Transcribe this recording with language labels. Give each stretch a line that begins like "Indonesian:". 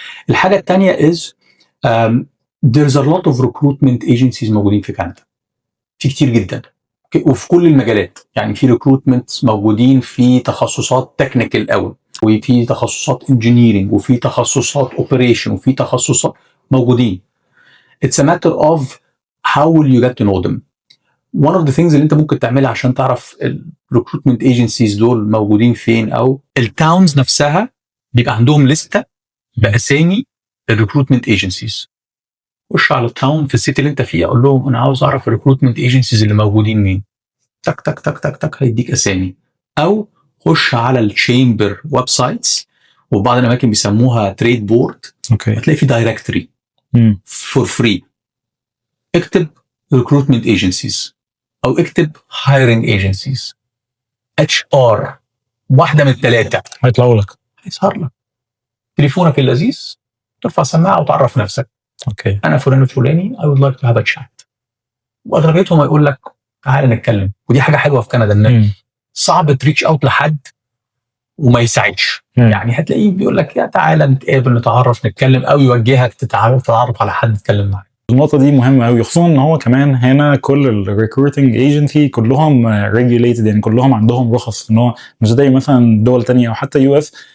Arabic: الحاجه التانية
English: is there's a lot of recruitment agencies
Arabic: موجودين في كندا، في كتير جدا وفي كل المجالات. يعني في recruitment موجودين في تخصصات تكنيكال قوي، وفي تخصصات انجينيرنج، وفي تخصصات اوبريشن، وفي تخصصات موجودين.
English: It's a matter of how will you get to know them. One of the things
Arabic: اللي انت ممكن تعملها عشان تعرف الريكروتمنت ايجنسيز دول موجودين فين، او التاونز نفسها بيبقى عندهم لستة باسامي الريكروتمنت ايجنسيز. خش على التاون في السيتي اللي انت فيها، اقول لهم انا عاوز اعرف الريكروتمنت ايجنسيز اللي موجودين مين، تك تك تك تك تك هيديك اسامي. او خش على التشامبر ويب سايتس، وبعض الاماكن بيسموها تريد بورد. اوكي، هتلاقي في دايركتوري فور فري، اكتب recruitment agencies او اكتب hiring agencies HR، واحده من الثلاثه هيطلعوا لك، هيظهر لك تليفونك اللذيذ، ترفع سماعه وتعرف نفسك. اوكي، انا فلان الفلاني
English: I would like to have a chat.
Arabic: واغلبيتهم هيقول لك تعالى نتكلم. ودي حاجه حلوه في كندا، ان صعب تريتش اوت لحد وما يساعدش. يعني هتلاقيه بيقول لك يا تعالى نتقابل نتعرف نتكلم، او يوجهك تتعرف على حد تتكلم معاه. النقطة دي مهمة قوي، خصوصا ان هو كمان هنا كل الريكروتنج ايجنسي كلهم ريجوليتد، يعني كلهم عندهم رخص، ان هو مش زي مثلا دول تانية او حتى يو اس.